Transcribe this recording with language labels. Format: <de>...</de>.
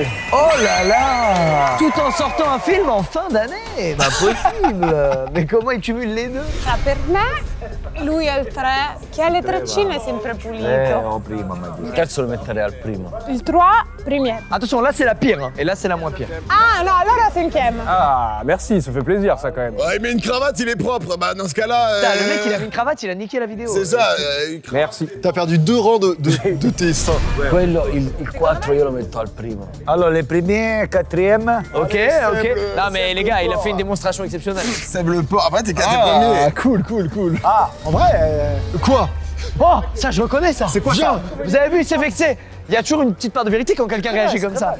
<fr>Oh là là. Tout en sortant sortant un film en fin d'année. Pas possible. Mais comment ils cumulent les deux?</fr> <it>Per me, lui è il 3, che ha le treccine sempre pulito. Oh, prima, ma Il terzo lo metterei al primo. Il 3, premier.</it> <fr>Attention, là c'est la pire, hein, et là c'est la moins pire.</fr> <it>Ah no, allora cinquième.</it> <fr>Ah, merci, ça fait plaisir ça quand même. Ouais, il met une cravate, il est propre. Bah, dans ce cas-là. Putain, le mec il a mis une cravate, il a niqué la vidéo. C'est ça. Merci. T'as perdu 2 rangs de tes seins.</fr> <it>Quello, il 4 io lo metto al primo.</it> <fr>Alors, les premiers, quatrième. Ok. Non mais les gars, il a fait une démonstration exceptionnelle. Seb le porc. Après, t'es premier. Ah, cool. Ah, En vrai, quoi? Oh, ça je reconnais ça. C'est quoi ça? Vous avez vu, il s'est vexé. Il y a toujours une petite part de vérité quand quelqu'un réagit comme ça.</fr>